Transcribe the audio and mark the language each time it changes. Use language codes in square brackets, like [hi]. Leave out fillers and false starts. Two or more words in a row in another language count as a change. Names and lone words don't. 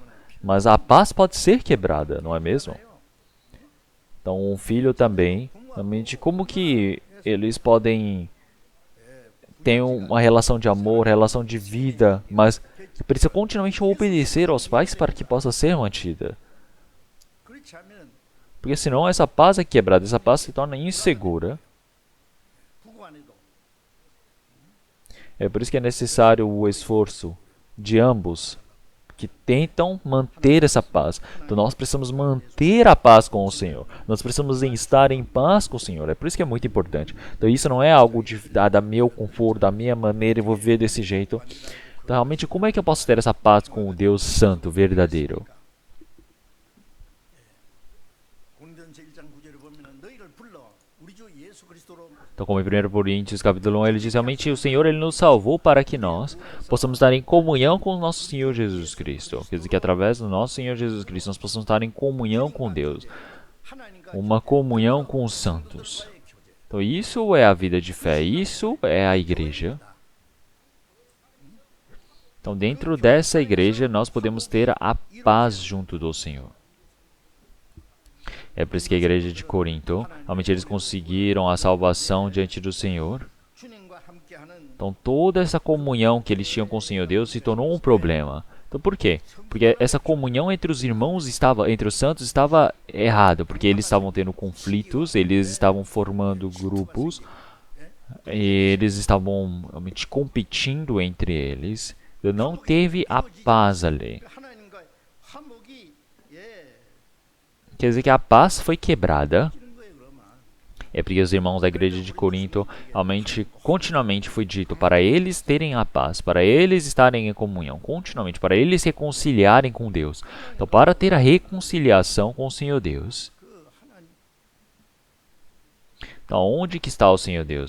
[pt] Mas a paz pode ser quebrada, não é mesmo? Então, um filho também, realmente, como que eles podem ter uma relação de amor, relação de vida, mas precisa continuamente obedecer aos pais para que possa ser mantida. [ko] 그렇지 않으면 [pt] Porque senão essa paz é quebrada, essa paz se torna insegura. [ko] 부부 안에도 [pt] É por isso que é necessário o esforço de ambos que tentam manter essa paz. Então nós precisamos manter a paz com o Senhor. Nós precisamos estar em paz com o Senhor. É por isso que é muito importante. Então isso não é algo da meu conforto, da minha maneira, eu vou viver desse jeito. Então realmente como é que eu posso ter essa paz com o Deus Santo, verdadeiro? [ko] 고린도전서 1장 9절에 보면은 너희를 불러 우리 주 예수 그리스도로 [pt] Então, como em 1 Coríntios capítulo 1, ele diz realmente o Senhor ele nos salvou para que nós possamos estar em comunhão com o nosso Senhor Jesus Cristo. Quer dizer que através do nosso Senhor Jesus Cristo nós possamos estar em comunhão com Deus, [ko] 하나님과 [pt] uma comunhão com os santos. Então, isso é a vida de fé, isso é a igreja. Então, dentro dessa igreja, nós podemos ter a paz junto do Senhor. É por isso que a igreja de Corinto, realmente eles conseguiram a salvação diante do Senhor. [ko] 주님과 함께하는 [pt] Então, toda essa comunhão que eles tinham com o Senhor Deus se tornou um problema. Então, por quê? Porque essa comunhão entre os irmãos entre os santos estava errada, porque eles estavam tendo conflitos, eles estavam formando grupos, eles estavam realmente competindo entre eles. Não teve a paz ali. [ko] 하나님과 화목이 [pt] Quer dizer que a paz foi quebrada. [ko] 이런 거예요, 그러면. [pt] É porque os irmãos da igreja de Corinto realmente, continuamente foi dito para eles terem a paz, para eles estarem em comunhão, continuamente, para eles se reconciliarem com Deus. Então, para ter a reconciliação com o Senhor Deus. Então, onde que está o Senhor Deus?